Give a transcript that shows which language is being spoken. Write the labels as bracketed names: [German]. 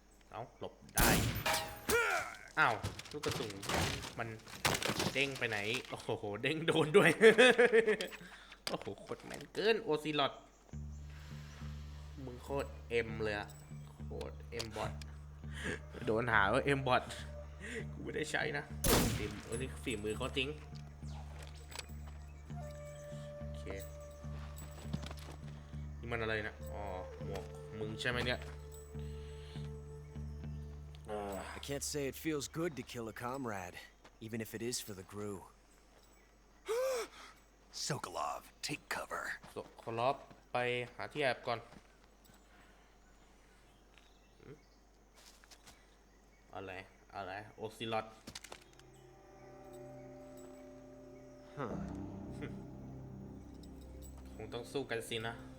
[Thai] เอาหลบได้อ้าวลูกกระสุนมันเด้งไปไหนโอ้โหเด้งโดนด้วย โอ้โหโคตรแม่นเกินโอซิลอดมึงโคตรเอ็มเลยอะโคตรเอ็มบอทโดนหาว่าเอ็มบอทกูไม่ได้ใช้นะนี่ฝีมือเขาจริงโอเคนี่มันอะไรนะอ๋อหมวกมึงใช่ไหมเนี่ย [English] I can't say it feels good to kill a comrade, even if it is for the Gru. Sokolov, take cover. [Thai] ขอรอบไปหาที่แอบก่อนอะไรโอซิลอดคงต้องสู้กันสินะ